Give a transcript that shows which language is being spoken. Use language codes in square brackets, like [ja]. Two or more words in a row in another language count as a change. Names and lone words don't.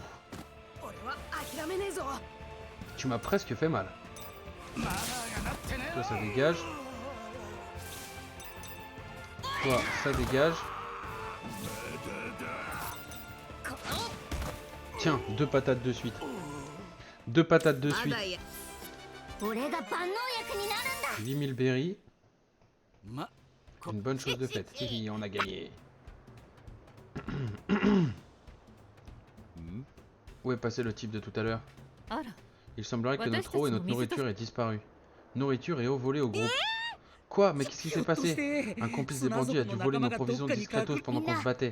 [ja] 俺は諦めねえぞ。 [fr] Tu m'as presque fait mal. Toi, ça dégage. Toi, ça dégage. Tiens, 2 patates de suite. 2 patates de [ja] ま [fr] suite. [ja] だや。俺が万能薬になるんだ。 [fr] 8000 berries. [ja] ま、 [fr] Une bonne chose de faite. Hihi, on a gagné. Où est passé le type de tout à l'heure? [ja] あら [fr] Il semblerait que notre eau et notre nourriture aient disparu. Nourriture et eau volées au groupe. Quoi? Mais qu'est-ce qui s'est passé? Un complice des bandits a dû voler nos provisions discretos pendant qu'on se battait.